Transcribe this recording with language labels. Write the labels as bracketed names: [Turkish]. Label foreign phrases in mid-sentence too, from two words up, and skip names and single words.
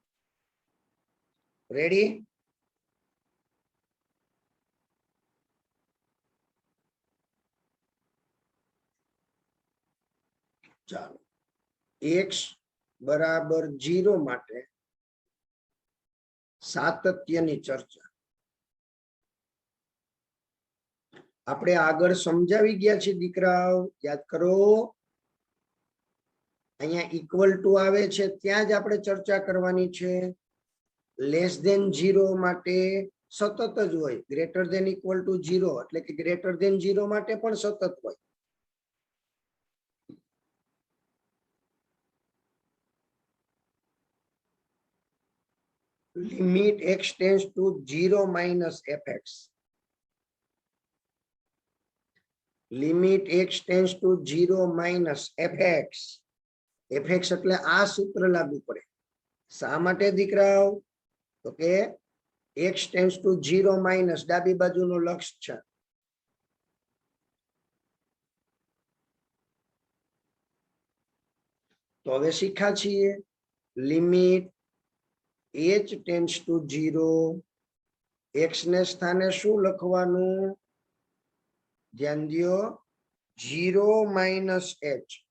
[Gujarati] રેડી ચાલો x બરાબર 0 માટે સાતત્યની ચર્ચા આપણે આગળ સમજાવી ગયા છે દીકરાઓ યાદ કરો અહીંયા [English] equal to [Gujarati] આવે છે ત્યાં જ આપણે ચર્ચા કરવાની છે [English] less than 0 [Gujarati] માટે સતત જ હોય [English] greater than equal to 0 [Gujarati] એટલે કે [English] greater than 0 [Gujarati] માટે પણ સતત હોય [English] limit x tends to 0 minus fx limit x tends to 0 minus fx fx [Gujarati] એટલે આ સૂત્ર લાગુ પડે શા માટે દીકરાઓ તો કે [English] x tends to 0 minus [Gujarati] ડાબી બાજુનો લક્ષ છે તો હવે શીખા છીએ [English] limit h tends to 0 [Gujarati] x ને સ્થાને શું લખવાનું ધ્યાન દો [English] 0 minus h